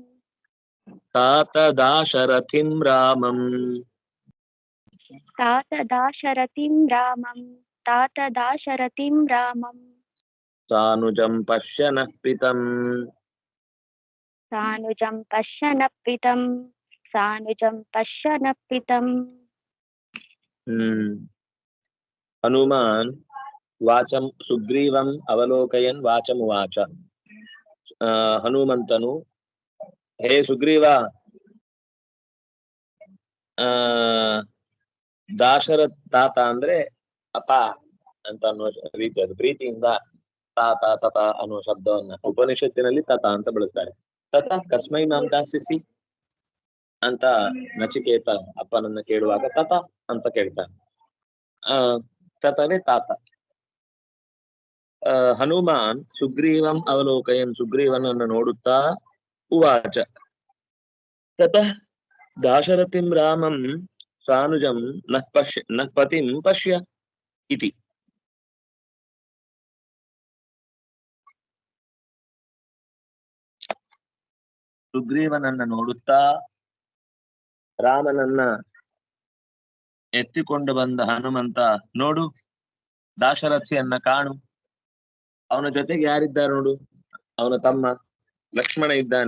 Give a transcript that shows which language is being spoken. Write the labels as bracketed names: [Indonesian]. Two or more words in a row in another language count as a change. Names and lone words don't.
[Sanskrit] तात दाशरथिं रामं सानुजं पश्यन् प्रीतम् हनुमान् वाचं सुग्रीवम् अवलोकयन् वाचमुवाच. [Kannada] ಹನುಮಂತನು ಹೇ ಸುಗ್ರೀವ ದಾಶರಥ ತಾತ ಅಂದ್ರೆ ಅಪ ಅಂತ ಅನ್ನುವ ರೀತಿ, ಅದು ಪ್ರೀತಿಯಿಂದ ತಾತ ತತ ಅನ್ನುವ ಶಬ್ದವನ್ನ ಉಪನಿಷತ್ತಿನಲ್ಲಿ ತತ ಅಂತ ಬಳಸ್ತಾರೆ. [Sanskrit] ತತ ಕಸ್ಮೈ ಮಾಂ ದಾಸ್ಯಸಿ [Kannada] ಅಂತ ನಚಿಕೇತ ಅಪ್ಪನನ್ನ ಕೇಳುವಾಗ ತತ ಅಂತ ಕೇಳ್ತಾನೆ. ತತವೇ ತಾತ. [Sanskrit] ಹನುಮಾನ್ ಸುಗ್ರೀವಂ ಅವಲೋಕಯನ್ [Kannada] ಸುಗ್ರೀವನನ್ನು ನೋಡುತ್ತಾ [Sanskrit] ಉವಾಚ ತತಃ दाशरथिं रामं सानुजं नः पतिं पश्य इति. [Kannada] ಸುಗ್ರೀವನನ್ನ ನೋಡುತ್ತಾ ರಾಮನನ್ನ ಎತ್ತಿಕೊಂಡು ಬಂದ ಹನುಮಂತ, ನೋಡು ದಾಶರಥಿಯನ್ನ ಕಾಣು, ಅವನ ಜೊತೆಗೆ ಯಾರಿದ್ದಾರೆ ನೋಡು, ಅವನ ತಮ್ಮ ಲಕ್ಷ್ಮಣ ಇದ್ದಾನೆ.